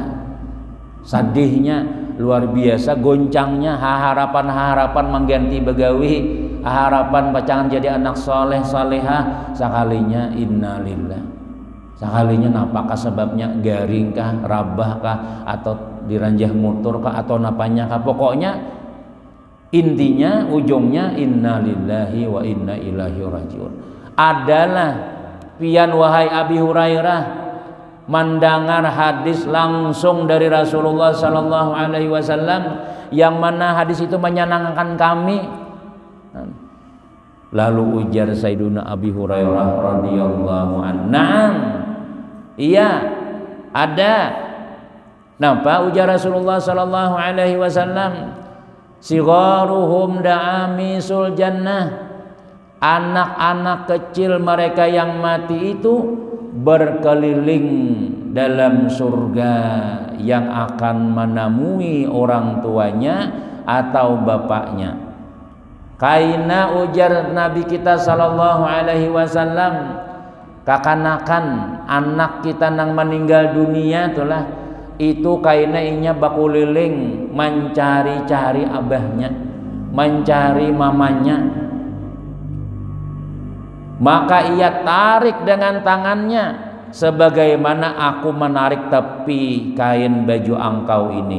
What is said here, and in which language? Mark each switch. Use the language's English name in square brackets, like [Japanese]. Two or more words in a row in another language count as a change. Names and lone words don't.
[Banjar] Sadihnya luar biasa, goncangnya harapan mengganti begawi, harapan pacangan jadi anak soleh salehah, sekalinya innalillah. Sekalinya napakah sebabnya, garing kah, rabah kah, atau diranjah motor kah, atau napanya kah, pokoknya intinya ujungnya [Arabic] إنا لله وإنا إليه راجعون. [Banjar] Adalah pian wahai Abi Hurairah mendengar hadis langsung dari Rasulullah [Arabic] صلى الله عليه وسلم [Banjar] yang mana hadis itu menyenangkan kami. Lalu ujar Sayyiduna Abi Hurairah [Arabic] رضي الله عنه, [Banjar] "Na'am." Iya, ada. Napa ujar Rasulullah [Arabic] صلى الله عليه وسلم? صغارهم دعاميص الجنة. [Indonesian] Anak-anak kecil mereka yang mati itu berkeliling dalam surga yang akan menemui orang tuanya atau bapaknya. [Banjar] Kaina ujar Nabi kita [Arabic] صلى الله عليه وسلم, [Banjar] kakanakan anak kita nang meninggal dunia itulah itu kaina inya bakuliling mencari-cari abahnya, mencari mamanya. [Indonesian] Maka ia tarik dengan tangannya sebagaimana aku menarik tepi kain baju angkau ini.